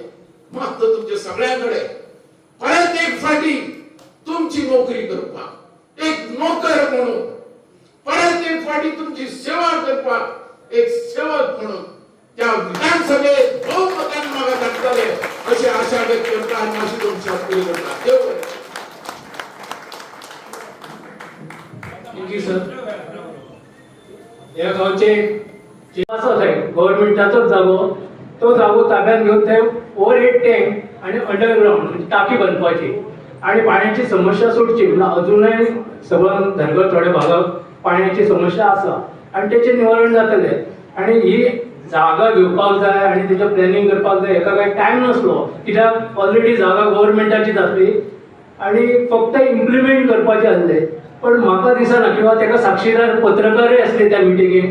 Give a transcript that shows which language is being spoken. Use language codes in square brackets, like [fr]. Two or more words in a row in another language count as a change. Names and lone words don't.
[kok] मागता तुमच्या सगळ्यांकडे परत एक फाटी तुमची नोकरी करपाक एक नोकर म्हणून परत एक फाटी तुमची सेवा करपाक एक सेवक म्हणून त्या विधानसभेत बहुमताने म्हाका धाडटले अशी आशा व्यक्त करता आनी अशी तुमची खात्री करता. देव बरें. [en] Thank you sir. [kok] या गावचे असो आहे गव्हर्नमेंटाचोच जागो. तो जागो ताब्यात घेऊन ते [en] overhead tank [kok] आणि अंडरग्राउंड म्हणजे टाकी बांदपाची आणि पाण्याची समस्या सोडची. म्हणजे अजूनही सगळं धरगळ थोड्या भागात पाण्याची समस्या आसा आणि त्याचे निवारण जातले. आणि ही जागा घेवपाक जाय आणि त्याचं प्लॅनिंग करपाक जाय हेका काय टायम नसलो कित्याक ऑलरेडी जागा गव्हर्नमेंटाची जातली आणि फक्त इम्प्लिमेंट करपाचे आसले. पण म्हाका दिसना किंवा ताका साक्षीदार पत्रकारूय असले त्या मिटिंगेक.